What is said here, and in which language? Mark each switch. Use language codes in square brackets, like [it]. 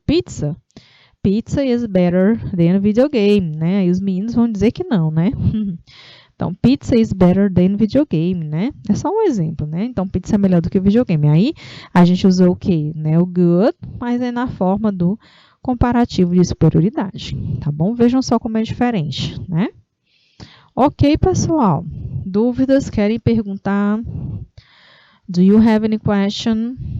[en] Pizza is better than videogame, [pt] né? E os meninos vão dizer que não, né? [en] Então, pizza is better than videogame, né? [pt] É só um exemplo, né? Então, pizza é melhor do que videogame. Aí, a gente usou o quê? Né? O good, mas é na forma do comparativo de superioridade, tá bom? Vejam só como é diferente, né? Ok, pessoal. Dúvidas? Querem perguntar? [en] Do you have any question?